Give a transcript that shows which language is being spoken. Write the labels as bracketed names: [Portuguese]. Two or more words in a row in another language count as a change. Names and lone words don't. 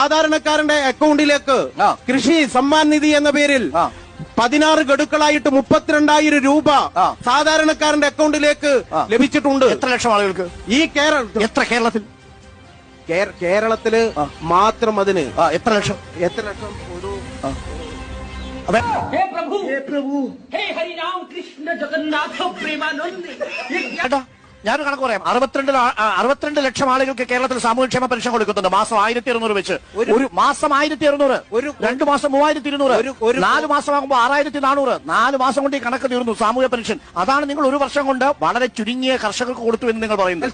[Malayalam] സാധാരണക്കാരന്റെ അക്കൗണ്ടിലേക്ക് കൃഷി സമ്മാൻ നിധി എന്ന പേരിൽ 16 ഗഡുക്കളായിട്ട് 32,000 രൂപ സാധാരണക്കാരന്റെ അക്കൗണ്ടിലേക്ക് ലഭിച്ചിട്ടുണ്ട്. എത്ര ലക്ഷം ആളുകൾക്ക് ഈ കേരളത്തിൽ കേരളത്തില് മാത്രം അതിന് എത്ര ലക്ഷം ഒരു [Hindi] हे प्रभु हे हरि राम कृष्ण जगन्नाथ प्रेमानंद [Malayalam] ഞാനൊരു കണക്ക് പറയാം. 62 ലക്ഷം ആളുകൾക്ക് കേരളത്തിൽ സാമൂഹ്യക്ഷേമ പെൻഷൻ കൊടുക്കുന്നുണ്ട്. മാസം 1,200 വെച്ച്. ഒരു മാസം 1,200, 2 മാസം 3,200, 4 മാസമാകുമ്പോൾ 6,400. 4 മാസം കൊണ്ട് ഈ കണക്ക് തീർന്നു സാമൂഹ്യ പെൻഷൻ. അതാണ് നിങ്ങൾ ഒരു വർഷം കൊണ്ട് വളരെ ചുരുങ്ങിയ കർഷകർക്ക് കൊടുത്തു എന്ന് നിങ്ങൾ പറയുന്നത്.